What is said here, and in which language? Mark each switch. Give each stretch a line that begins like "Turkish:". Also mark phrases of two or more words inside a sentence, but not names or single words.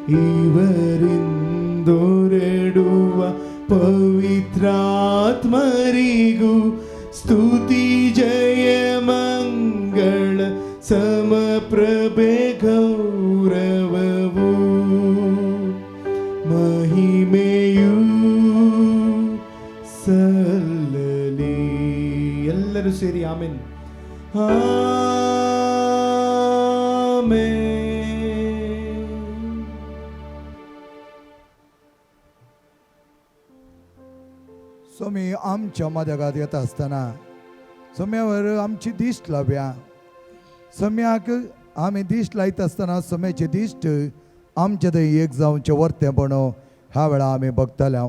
Kannada: ಇವರಿಂದೊರಡುವ ಪವಿತ್ರಾತ್ಮರಿಗೂ ಸ್ತುತಿ ಜಯ ಮಂಗಳ ಸಮಪ್ರಭೆ ಗೌರವವು ಮಹಿಮೆಯೂ ಸಲ್ಲಲಿ. ಎಲ್ಲರೂ ಸೇರಿ ಆಮೆನ್ ಆಮೆನ್.
Konkani: स्वामी आमच्या मदगात येता आसतना सोम्यावर आमची दिश्ट लावया. सोम्याक आमी दिश्ट लायता आसतना सोम्याचे दिश्ट आमचे थंय एक जावचे वर्तेपणो ह्या वेळा आमी बगतल्या.